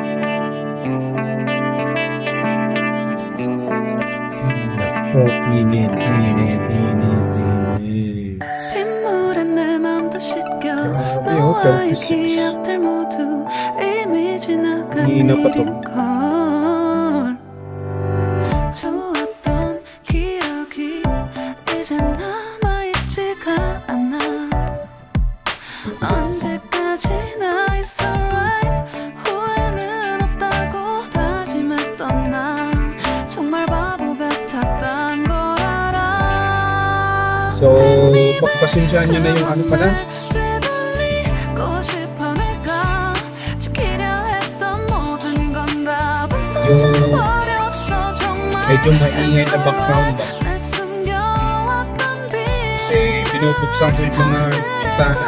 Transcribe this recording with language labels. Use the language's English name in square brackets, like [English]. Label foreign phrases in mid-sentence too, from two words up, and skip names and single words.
[Filipino] Nako, init. Grabe, 36. Hina pa to. [Korean] 언제까지나 [English] it's alright. [Korean] 후회는 없다고 다짐했던 나 정말 바보 같았단 걸 알아. [Filipino] So, pagpasensyahan nyo na yung ano pala. Yung medyo maingay na background ba? Kasi binubuksan ko yung mga bintana.